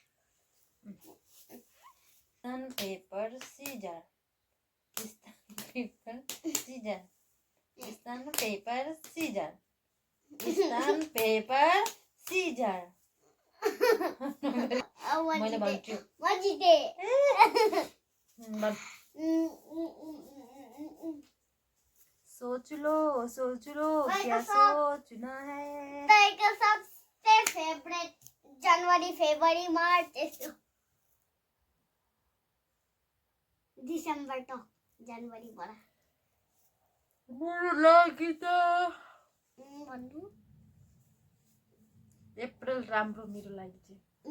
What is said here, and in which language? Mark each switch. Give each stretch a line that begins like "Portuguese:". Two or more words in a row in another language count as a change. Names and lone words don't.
English: stone paper scissor. stone paper scissor. stone paper scissor. stone paper scissor.
Nepali: मैले भन्छु। म जिते।
Hindi: सोच लो क्या सोचना है।
Nepali: तैको सबसे फेभरेट जनवरी फेब्रुअरी मार्च यस्तो। डिसेम्बर त जनवरीबाट। मेरो लागि त भन्नु। अप्रिल राम्रो मेरो लागि चाहिँ।